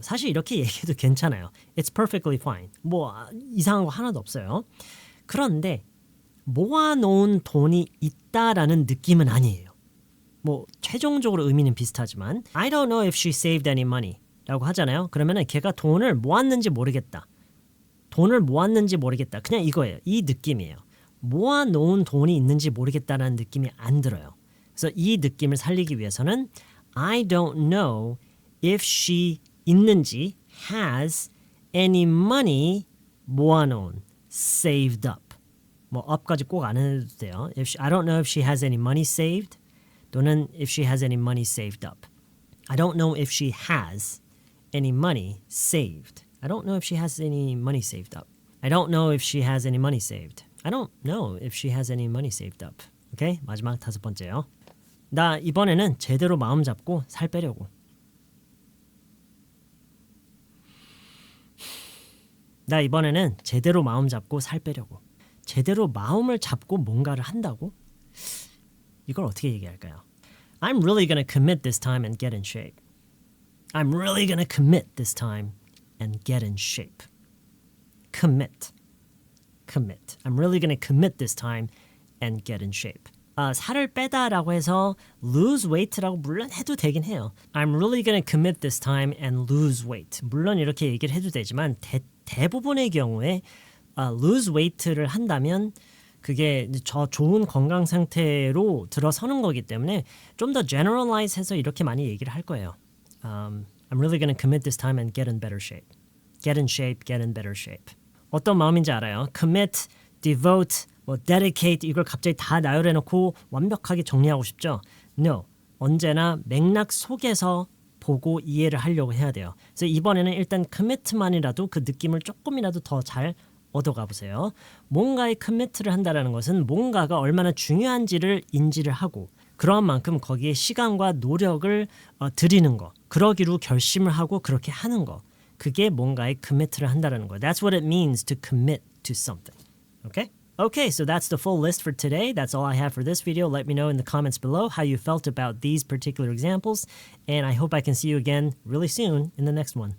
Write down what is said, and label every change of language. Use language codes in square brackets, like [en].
[ko] 사실 이렇게 얘기해도 괜찮아요. [en] It's perfectly fine. [ko] 뭐 이상한 거 하나도 없어요. 그런데 모아놓은 돈이 있다라는 느낌은 아니에요. 뭐 최종적으로 의미는 비슷하지만 [en] I don't know if she saved any money [ko] 라고 하잖아요. 그러면은 걔가 돈을 모았는지 모르겠다. 돈을 모았는지 모르겠다. 그냥 이거예요. 이 느낌이에요. 모아놓은 돈이 있는지 모르겠다라는 느낌이 안 들어요. 그래서 이 느낌을 살리기 위해서는 [en] I don't know if she [ko] 있는지 [en] has any money [ko] 모아놓은 [en] saved up. 뭐 up까지 꼭 안 해도 돼요. I don't know if she has any money saved 또는 if she has any money saved up. I don't know if she has any money saved. I don't know if she has any money saved up. I don't know if she has any money saved. I don't know if she has any money saved up. [ko] 오케이? 마지막 다섯 번째요. 나 이번에는 제대로 마음 잡고 살 빼려고. 나 이번에는 제대로 마음 잡고 살 빼려고. 제대로 마음을 잡고 뭔가를 한다고? 이걸 어떻게 얘기할까요? [en] I'm really gonna commit this time and get in shape. I'm really gonna commit this time and get in shape. Commit. Commit. I'm really gonna commit this time and get in shape. [ko] 살을 빼다라고 해서 lose weight라고 물론 해도 되긴 해요. [en] I'm really gonna commit this time and lose weight. [ko] 물론 이렇게 얘기를 해도 되지만 대부분의 경우에 lose weight를 한다면 그게 저 좋은 건강 상태로 들어서는 거기 때문에 좀 더 generalize해서 이렇게 많이 얘기를 할 거예요. [en] I'm really gonna commit this time and get in better shape. Get in shape, get in better shape. [ko] 어떤 마음인지 알아요? Commit, devote, 뭐 dedicate 이걸 갑자기 다 나열해놓고 완벽하게 정리하고 싶죠? [en] No. [ko] 언제나 맥락 속에서 보고 이해를 하려고 해야 돼요. 그래서 이번에는 일단 commit만이라도 그 느낌을 조금이라도 더 잘 얻어가 보세요. 뭔가에 commit를 한다는 것은 뭔가가 얼마나 중요한지를 인지를 하고 그러한 만큼 거기에 시간과 노력을 들이는 거. 그러기로 결심을 하고 그렇게 하는 거. 그게 뭔가에 commit를 한다는 거. [en] That's what it means to commit to something. Okay? Okay, so that's the full list for today. That's all I have for this video. Let me know in the comments below how you felt about these particular examples. And I hope I can see you again really soon in the next one.